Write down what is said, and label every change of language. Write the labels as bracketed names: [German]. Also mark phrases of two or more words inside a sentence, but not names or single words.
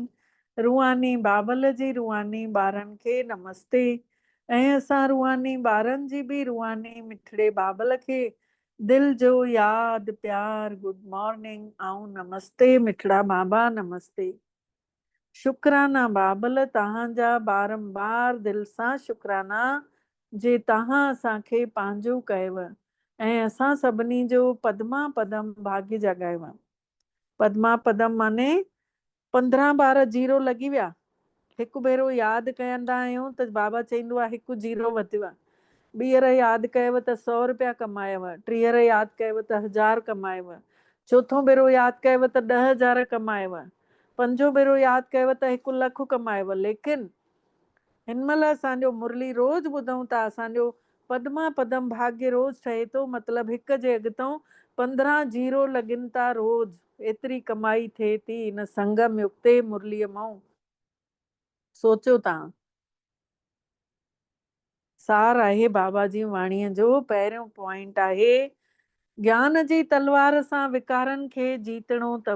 [Sindhi] रूहानी बाबल जी रूहानी ॿारनि खे नमस्ते, ऐं असां रूहानी ॿारनि जी बि रूहानी मिठड़े बाबल खे दिल जो यादि प्यार, [English] good morning [Sindhi] ऐं नमस्ते। मिठड़ा बाबा नमस्ते। शुक्राना बाबल तव्हांजा बारंबार दिल सां शुक्राना, जे तव्हां असांखे पंहिंजो कयव ऐं असां सभिनी जो पदमा पदम भाग्य जॻायव। पद्मा पदम माने 15 बार 0 लॻी विया। हिकु भेरो यादि कंदा आहियूं त बाबा चईंदो आहे हिकु 0 वधियो आहे। ॿीहर यादि कयव त 100 रुपया कमायव। टीहर यादि कयव त 1000 कमायव। चोथों भेरो यादि कयव त 10,000 कमायव। पंजो भेरो यादि कयव त 1 लख कमायव। लेकिन हिन महिल असांजो मुरली रोज़ ॿुधूं था, असांजो पद्मा पदम भाग्य रोज़ ठहे थो। मतिलबु हिक जे अॻितो 15 0 लॻनि था रोज़। एतिरी कमाई थिए थी हिन संगम युग ते मुरलीअ मां। सोचो तव्हां। सार आहे बाबा जी वाणीअ जो। पहिरियों पॉइंट आहे ज्ञान जी तलवार सां विकारनि खे जीतणो अथव।